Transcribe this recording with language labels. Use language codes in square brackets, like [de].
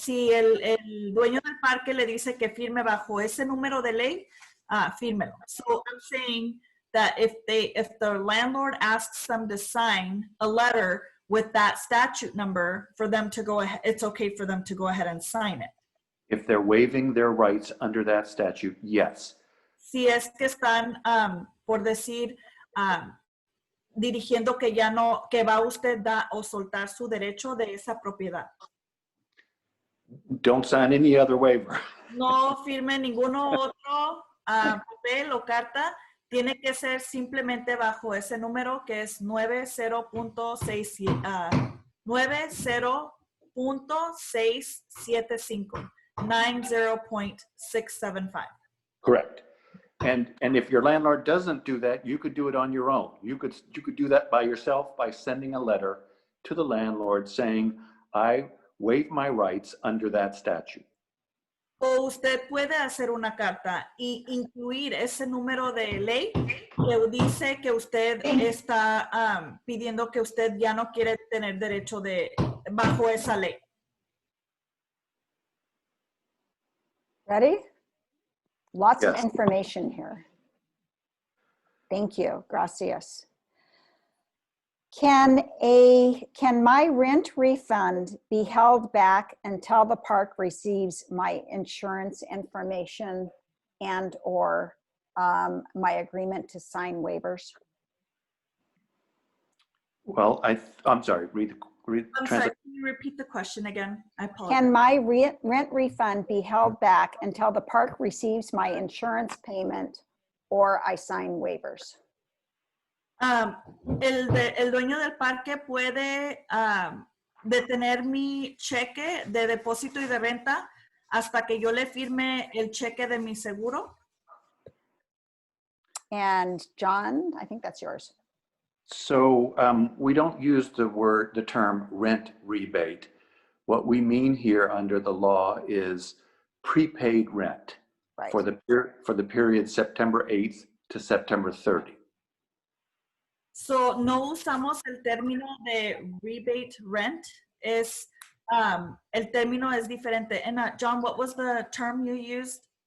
[es] Si el dueño del parque le dice que firme bajo ese número de ley, fírmelo. [en] So I'm saying that if the landlord asks them to sign a letter with that statute number for them to go ahead, it's okay for them to go ahead and sign it. If they're waiving their rights under that statute, yes. [es] Si es que están, por decir, dirigiendo que ya no, que va usted o soltar su derecho de esa propiedad. [en] Don't sign any other waiver. [es] No firme ninguno otro papel o carta. Tiene que ser simplemente bajo ese número que es 90.675. 90.675. Correct. [en] And if your landlord doesn't do that, you could do it on your own. You could do that by yourself by sending a letter to the landlord saying, I waive my rights under that statute. [es] O usted puede hacer una carta y incluir ese número de ley que dice que usted está pidiendo que usted ya no quiere tener derecho bajo esa ley. [en] Ready? Lots of Yes. information here. Thank you. [es] Gracias. [en] Can my rent refund be held back until the park receives my insurance information and or my agreement to sign waivers? Well, I'm sorry, I'm sorry, can you repeat the question again? I apologize. Can my rent refund be held back until the park receives my insurance payment or I sign waivers? [es] El dueño del parque puede detener mi cheque de depósito y de renta hasta que yo le firme el cheque de mi seguro. [en] And John, I think that's yours. So we don't use the term rent rebate. What we mean here under the law is prepaid rent Right. for the period September 8th to September 30. [es] So, no usamos el término de rebate rent. El término es diferente. [en] And John, what was the term you used?